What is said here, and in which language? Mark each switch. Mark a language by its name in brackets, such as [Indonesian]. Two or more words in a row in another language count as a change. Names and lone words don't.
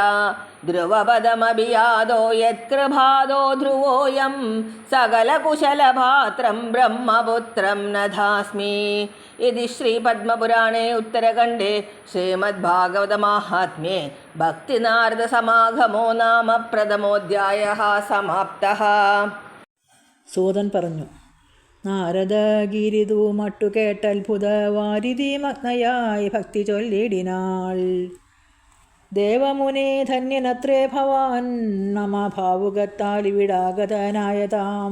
[Sanskrit] ध्रुवपदमपि यादो यत्कृपादो ध्रुवोऽयं सकलकुशलपात्रं ब्रह्मपुत्रं नधास्मि. इति श्रीपद्मपुराणे उत्तरखण्डे श्रीमद्भागवतमाहात्म्ये भक्तिनारदसमागमो नाम प्रथमोऽध्यायः समाप्तः. [Malayalam] സൂതൻ പറഞ്ഞു, നാരദഗിരിതു മട്ടുകേട്ടത്ഭുതവാരിധി മഗ്നയായി ഭക്തി ചൊല്ലിടിനാൾ. ദേവമുനെ ധന്യനത്രേ ഭവാൻ നമ ഭാവുകത്താലിവിടാഗതനായതാം.